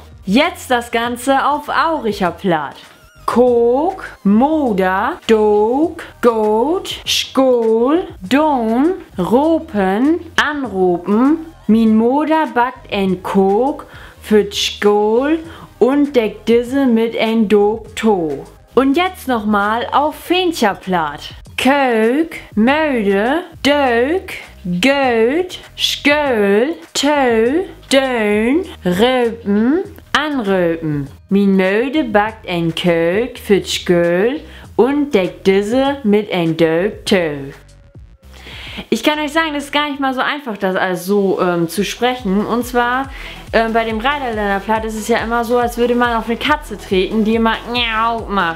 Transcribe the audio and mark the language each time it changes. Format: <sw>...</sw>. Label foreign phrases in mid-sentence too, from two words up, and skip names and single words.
<de>Jetzt das Ganze auf Auricher Platt.</de> <nds>Kok, Moder, Dog, Goat, Skol, Don, Ropen, Anropen. Min Moder backt ein Kok für Skol und deckt diese mit ein Dog-To.</nds> <de>Und jetzt nochmal auf Fencher Platt.</de> <nds>Kök, Möde, Dök, Göt, Sköl, Tö, Dön, Röpen, Anröpen. Min Möde backt ein Kök für Sköl und deckt diese mit ein Dök-Tö.</nds> <de>Ich kann euch sagen, das ist gar nicht mal so einfach, das alles so zu sprechen. Und zwar bei dem Reiderländer Platt ist es ja immer so, als würde man auf eine Katze treten, die immer Miau macht.</de>